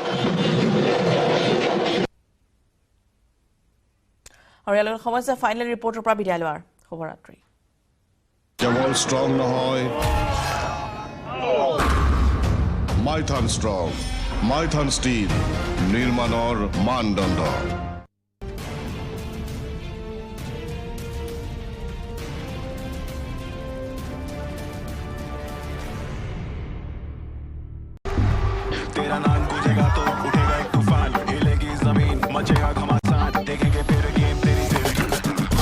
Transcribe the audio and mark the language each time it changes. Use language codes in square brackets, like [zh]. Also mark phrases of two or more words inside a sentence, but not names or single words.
[as] আৰু ইয়াৰ সমস্যা ফাইনেল ৰিপৰ্টৰ পৰা বিদায় লোৱাৰ শুভৰাত্ৰি। কেৱল ষ্ট্ৰং নহয়, মাইথান ষ্ট্ৰং, মাইথান ষ্টিল, নিৰ্মাণৰ মানদণ্ড। [hi] तेरा नाम गूंजेगा तो उठेगा एक तूफान, हिलेगी जमीन, मचेगा घमासान, देखेंगे फिर गेम तेरी जिंदगी।